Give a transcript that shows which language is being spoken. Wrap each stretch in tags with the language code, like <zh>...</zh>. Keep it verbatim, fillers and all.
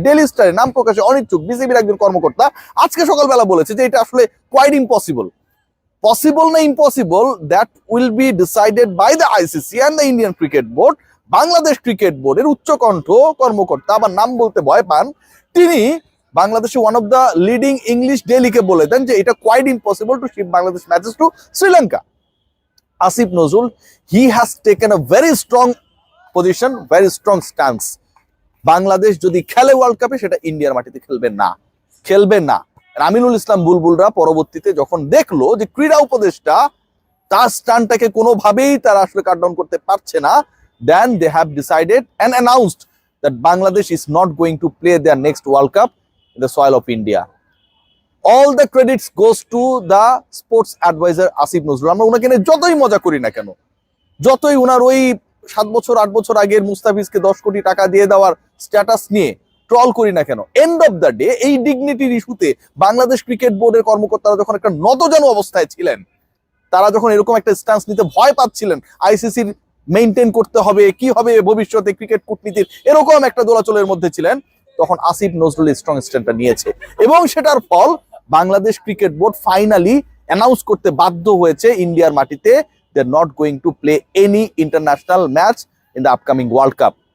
<bn>Daily স্টারে নাম প্রকাশে অনিচ্ছুক বিসিবির একজন কর্মকর্তা আজকে সকালবেলা বলেছে যে এটা আসলে</bn> <en>quite impossible,</en> <bn>পসিবল না impossible,</bn> <en>That will be decided by the ICC and the Indian cricket board.</en> <bn>Bangladesh cricket বোর্ডের উচ্চকণ্ঠ কর্মকর্তা, আবার নাম বলতে ভয় পান, তিনি বাংলাদেশে</bn> <en>one of the leading English ডেইলিকে</en> <bn>বলে দেন যে এটা</bn> <en>Quite impossible to ship Bangladesh matches to Sri Lanka. Asif Nazrul, he has taken a very strong position, very strong stance.</en> <bn>Bangladesh যদি খেলে ওয়ার্ল্ড কাপে সেটা ইন্ডিয়ার মাটিতে খেলবে না, খেলবে না। আমিনুল ইসলাম বুলবুলরা পরবর্তীতে যখন দেখলো যে ক্রীড়া উপদেষ্টা তার স্টানটাকে কোনোভাবেই তারা আসলে কাট ডাউন করতে পারছে না,</bn> <en>Then they have decided and announced that Bangladesh is not going to play their next world cup in the soil of India. All the credits goes to the sports advisor Asif Nazrul.</en> <bn>আমরা ওনাকে নিয়ে যতই মজা করি না কেন, যতই ওনার ওই সাত বছর আট বছর আগের মুস্তাফিজকে দশ কোটি টাকা দিয়ে দেওয়ার স্ট্যাটাস নিয়ে ট্রল করি না কেন,</bn> <en>end of the day</en> <bn>এই ডিগনিটির ইস্যুতে বাংলাদেশ ক্রিকেট বোর্ডের কর্মকর্তারা যখন একটা নতজানু অবস্থায় ছিলেন, তারা যখন এরকম একটা স্ট্যান্স নিতে ভয় পাচ্ছিলেন, আইসিসির মেনটেন করতে হবে, কি হবে ভবিষ্যতে ক্রিকেট কূটনীতির, এরকম একটা দোলাচলের মধ্যে ছিলেন, তখন আসিফ নজরুল স্ট্রং স্ট্যান্ডটা নিয়েছে এবং সেটার ফল Bangladesh cricket board finally announce করতে বাধ্য হয়েছে ইন্ডিয়ার মাটিতে</bn> <en>They are not going to play any international match in the upcoming world cup.</en>